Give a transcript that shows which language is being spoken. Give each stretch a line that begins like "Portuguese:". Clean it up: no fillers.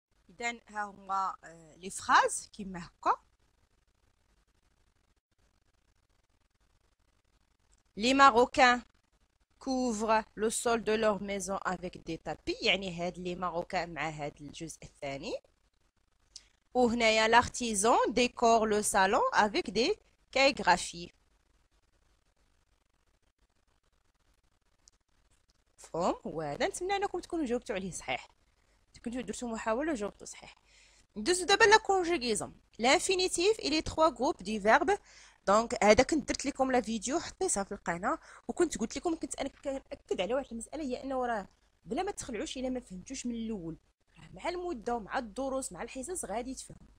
Arabic: اذا ها هما لي فراز كيما هكا. لي ماروكان
French: couvrent le sol de leur maison avec des tapis،
Arabic: يعني هاد لي ماروكان مع هاد الجزء الثاني.
French: وهنايا l'artisan décore le salon avec des calligraphies.
Arabic: مفهوم؟ وهذا نتمنى انكم تكونوا جاوبتوا عليه صحيح، كنتو درتو محاولة وجاوبتوا صحيح. ندوزو دابا لا كونجوغيزون. لانفينيتيف الي 3 جروب دي فيرب. دونك هذا كنت درت لكم لا فيديو حطيتها في القناه، وكنت قلت لكم كنت انا كنأكد على واحد المساله، هي انه راه بلا ما تخلعوش الا ما فهمتوش من الاول، مع المده ومع الدروس مع الحصص غادي تفهم.